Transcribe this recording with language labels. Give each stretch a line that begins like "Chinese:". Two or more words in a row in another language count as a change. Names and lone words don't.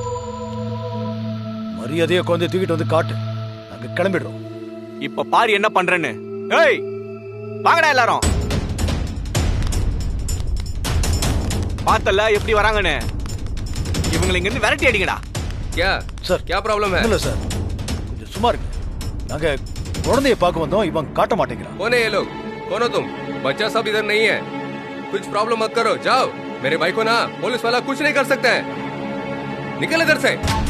Tamil: மரியாதைய குழந்தைய தூக்கிட்டு வந்து காட்டு. நாங்க கிளம்பிடுறோம். இப்ப பாரு என்ன பண்றேன்னு. ஏய், வாங்கடா எல்லாரும். பார்த்தல எப்படி வராங்கன்னு. இவங்களை இங்க இருந்து விரட்டி அடிங்கடா.
Hindi: क्या सर क्या प्रॉब्लम है?
Tamil: இல்ல சார், கொஞ்சம் சும்மா இருங்க. நாங்க குழந்தைய பார்க்க வந்தோம், இவன் காட்ட மாட்டேங்கிறான்.
Hindi: कौन है ये लोग? कौन हो तुम? बच्चा सब इधर नहीं है. कुछ प्रॉब्लम मत करो, जाओ. मेरे भाई को ना पुलिस वाला कुछ नहीं कर सकते हैं. निकल इधर से.